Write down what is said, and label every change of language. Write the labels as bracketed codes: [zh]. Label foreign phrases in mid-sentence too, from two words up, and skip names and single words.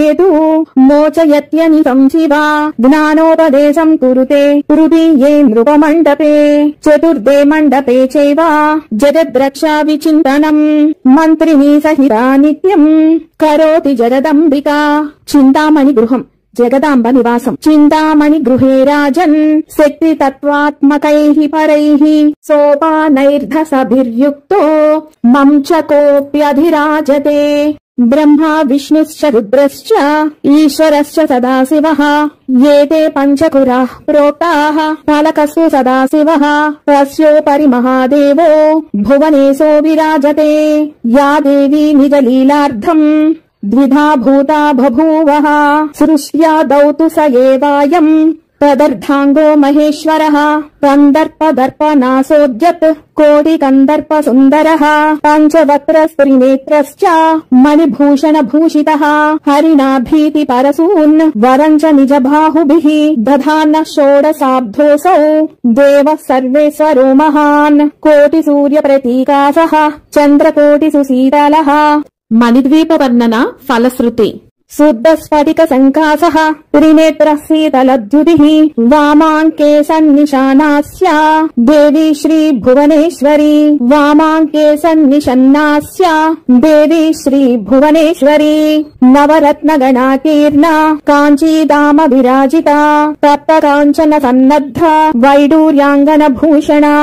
[sa] तु मोचयत्यनिशं शिवा ज्ञानोपदेशं कुरुते तृतीये नृपमण्डपे चतुर्थे मण्डपे चैव जगद्रक्षा विचिन्तनम् मन्त्रिणी सहिता नित्यम् करोति जगदम्बिका चिन्तामणि गृहम् जगदाम्ब निवासं चिन्तामणि गृहे राजन् शक्ति तत्त्वात्मकैः परैः सोपानैर्दशभिर्युक्तो मञ्चकोऽप्यधिराजते ब्रह्मा विष्णुश्च रुद्रश्च ईश्वरश्च सदाशिवः एते पञ्चखुराः प्रोक्ताः फलकस्तु सदाशिवः तस्योपरि महादेवो भुवनेशो विराजते या देवी निजलीलार्थं द्विधा भूता बभूवः सृष्ट्यादौ तु स एवायम् तदर्धाङ्गो महेश्वरः कन्दर्पदर्पनासोद्यत् कोटिकन्दर्प सुन्दरः पञ्चवक्त्रस्त्रिनेत्रश्च मणिभूषणभूषितः हरिणाभीति परसून् वरम् च निजबाहुभिः दधानः षोडशाब्धोऽसौ देवः सर्वेश्वरो महान् कोटिसूर्यप्रतीकासः चन्द्रकोटिसुशीतलः मणिद्वीप वर्णन फलश्रुति शुद्ध स्फटिक सङ्काशः त्रिनेत्र शीतलद्युतिः वामाङ्के सन्निषण्णास्य देवी श्री भुवनेश्वरी वामाङ्के सन्निषण्णास्य देवी श्री भुवनेश्वरी नवरत्न गणाकीर्ण काञ्चीदाम विराजित तप्त काञ्चन सन्नद्ध वैडूर्याङ्गद भूषण